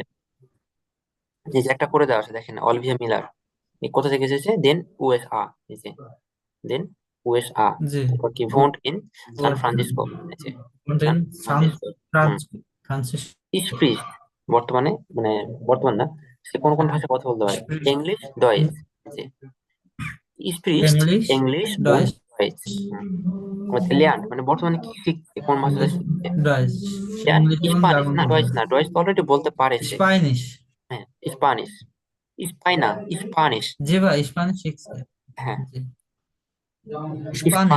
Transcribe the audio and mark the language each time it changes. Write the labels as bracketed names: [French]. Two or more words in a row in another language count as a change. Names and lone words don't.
[Bangla] এই যে একটা করে দেওয়া আছে দেখেন, অলিভিয়া মিলার, এই কোথা থেকে এসেছে, [German] den USA, [Bangla] এই যে [German] den USA. [Bangla] জি। তারপর কি? [German] wohnt in San Francisco, [Bangla] এই যে সান সান ফ্রান্সিসকো। হুম, ফ্রান্সিসকো। স্প্রিট বর্তমানে মানে বর্তমান না, সে কোন কোন ভাষায় কথা বলতে পারে। ইংলিশ, ডয়েজ, জি। স্প্রিস্ট ইংলিশ, ইংলিশ und ডয়েচ, Deutsch আমাদের ল্যান্ড মানে বর্তমানে কি শিখছে কোন ভাষাটা শিখছে ডয়েচ, ল্যান্ড ইংলিশ এবং স্প্যানিশ জার্মান না বলতে ডয়েচ না ডয়েচ তো অলরেডি বলতে পারে সে স্প্যানিশ। হ্যাঁ স্প্যানিশ স্পাইনা স্প্যানিশ জি ভাই, স্প্যানিশ শিখছে। হ্যাঁ জি, স্প্যানিশ।